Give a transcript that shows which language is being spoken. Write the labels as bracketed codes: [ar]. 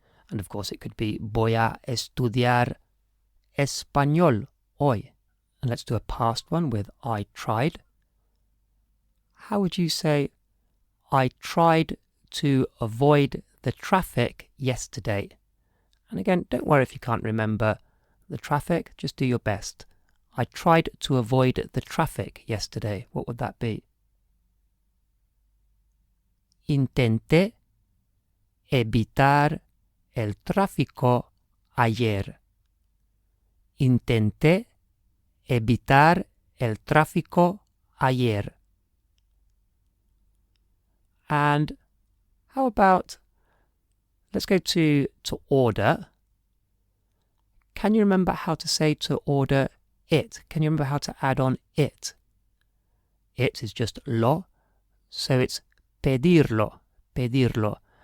[en] And of course it could be [es] voy a estudiar español hoy. [en] And let's do a past one with I tried. How would you say, I tried to avoid the traffic yesterday? And again, don't worry if you can't remember the traffic, just do your best. I tried to avoid the traffic yesterday. What would that be? [es] Intenté evitar el tráfico ayer. Intenté evitar el tráfico ayer. [en] And how about, let's go to order. Can you remember how to say to order it? Can you remember how to add on it? It is just lo, so it's pedirlo, pedirlo.